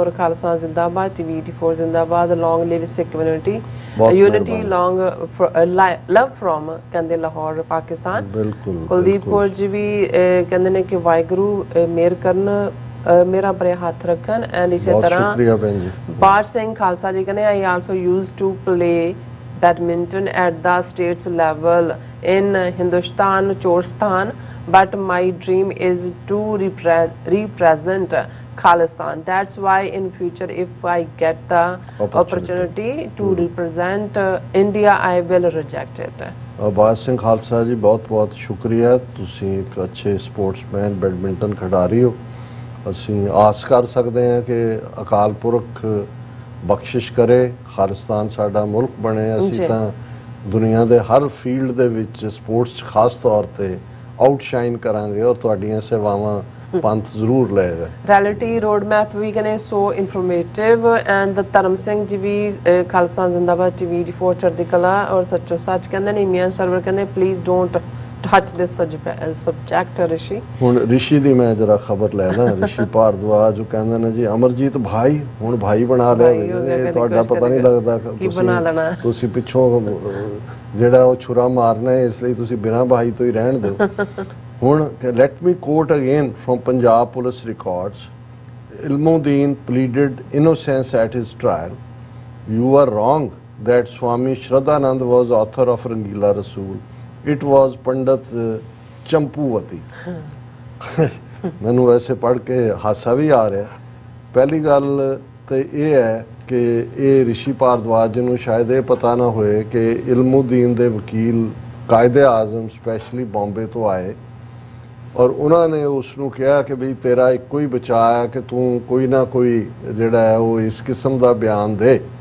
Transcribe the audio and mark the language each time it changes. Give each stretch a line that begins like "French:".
Punjabi: ਔਰ ਖਾਲਸਾ ਜ਼ਿੰਦਾਬਾਦ, ਟੀਵੀ 84 ਜ਼ਿੰਦਾਬਾਦ,
English: long live Sikh community, unity long love from
Punjabi: ਕਹਿੰਦੇ ਲਾਹੌਰ ਪਾਕਿਸਤਾਨ। ਬਿਲਕੁਲ ਕੁਲਦੀਪ ਕੌਰ ਜੀ ਵੀ ਕਹਿੰਦੇ ਨੇ ਕਿ ਵਾਹਿਗੁਰੂ ਮੇਰ ਕਰਨ, ਮੇਰਾ ਭਰੇ ਹੱਥ ਰੱਖਣ, ਐਂਡ ਇਸੇ ਤਰ੍ਹਾਂ ਸ਼ੁਕਰੀਆ ਭੈਣ ਜੀ।
English: ਬਾਰ ਸਿੰਘ ਖਾਲਸਾ ਜੀ
Punjabi: ਕਹਿੰਦੇ
English: I also use to play badminton at the states level in Hindustan, Chorstan, but my dream is to represent Khalistan. That's why in future if I get the opportunity to represent India, I will reject it.
Punjabi: ਬਾਰ ਸਿੰਘ ਖਾਲਸਾ ਜੀ ਬਹੁਤ ਬਹੁਤ ਸ਼ੁਕਰੀਆ, ਤੁਸੀਂ ਇੱਕ ਅੱਛੇ sportsman, badminton ਖਿਡਾਰੀ ਹੋ। ਅਸੀਂ ਆਸ ਕਰ ਸਕਦੇ ਹਾਂ ਕਿ ਅਕਾਲ ਪੁਰਖ ਬਖਸ਼ਿਸ਼ ਕਰੇ, ਖਾਲਿਸਤਾਨ ਸਾਡਾ ਮੁਲਕ ਬਣੇ, ਅਸੀਂ ਤਾਂ ਦੁਨੀਆ ਦੇ ਹਰ ਫੀਲਡ ਦੇ ਵਿੱਚ ਸਪੋਰਟਸ 'ਚ ਖਾਸ ਤੌਰ ਤੇ ਆਊਟਸ਼ਾਈਨ ਕਰਾਂਗੇ, ਔਰ ਤੁਹਾਡੀਆਂ ਸੇਵਾਵਾਂ ਪੰਥ ਜ਼ਰੂਰ ਲਏਗਾ। ਰੈਲਿਟੀ ਰੋਡ ਮੈਪ ਵੀ ਕਹਿੰਦੇ
English: so informative,
Punjabi: ਐਂਡ ਧਰਮ ਸਿੰਘ ਜੀ ਵੀ ਖਾਲਸਾ ਜ਼ਿੰਦਾਬਾਦ, ਟੀਵੀ 84 ਚੜ੍ਹਦੀ ਕਲਾ ਔਰ ਸੱਚੋ ਸੱਚ ਕਹਿੰਦੇ ਨੇ।
English: Mian Sarwar
Punjabi: ਕਹਿੰਦੇ
English: Please don't touch this subject Rishi.
Punjabi: ਹੁਣ ਰਿਸ਼ੀ ਦੀ ਮੈਂ ਜਰਾ ਖਬਰ ਲੈ ਲਾਂ। ਰਿਸ਼ੀ ਭਾਰਦਵਾਜ ਕਹਿੰਦੇ ਨੇ ਜੀ ਅਮਰਜੀਤ ਭਾਈ ਹੁਣ ਭਾਈ ਬਣਾ ਲਿਆ, ਤੁਹਾਡਾ ਪਤਾ ਨਹੀਂ ਲੱਗਦਾ ਤੁਸੀਂ ਪਿੱਛੋਂ ਜਿਹੜਾ ਉਹ ਛੁਰਾ ਮਾਰਨਾ ਹੈ, ਇਸ ਲਈ ਤੁਸੀਂ ਬਿਨਾਂ ਭਾਈ ਤੋਂ ਹੀ ਰਹਿਣ ਦਿਓ। ਹੁਣ
English: Let me quote again from Punjab police records, Ilmuddin pleaded innocence at his trial. You are wrong that Swami Shraddhanand was author of Rangila Rasool. It was
Punjabi: ਪੰਡਤ ਚੰਪੂਵਤੀ। ਮੈਨੂੰ ਵੈਸੇ ਪੜ੍ਹ ਕੇ ਹਾਸਾ ਵੀ ਆ ਰਿਹਾ। ਪਹਿਲੀ ਗੱਲ ਤਾਂ ਇਹ ਹੈ ਕਿ ਇਹ ਰਿਸ਼ੀ ਭਾਰਦਵਾਜ ਨੂੰ ਸ਼ਾਇਦ ਇਹ ਪਤਾ ਨਾ ਹੋਏ ਕਿ ਇਲਮੁਦੀਨ ਦੇ ਵਕੀਲ ਕਾਇਦੇ ਆਜ਼ਮ ਸਪੈਸ਼ਲੀ ਬੰਬੇ ਤੋਂ ਆਏ, ਔਰ ਉਹਨਾਂ ਨੇ ਉਸ ਨੂੰ ਕਿਹਾ ਕਿ ਬਈ ਤੇਰਾ ਇੱਕੋ ਹੀ ਬਚਾਅ ਹੈ ਕਿ ਤੂੰ ਕੋਈ ਨਾ ਕੋਈ ਜਿਹੜਾ ਹੈ ਉਹ ਇਸ ਕਿਸਮ ਦਾ ਬਿਆਨ ਦੇ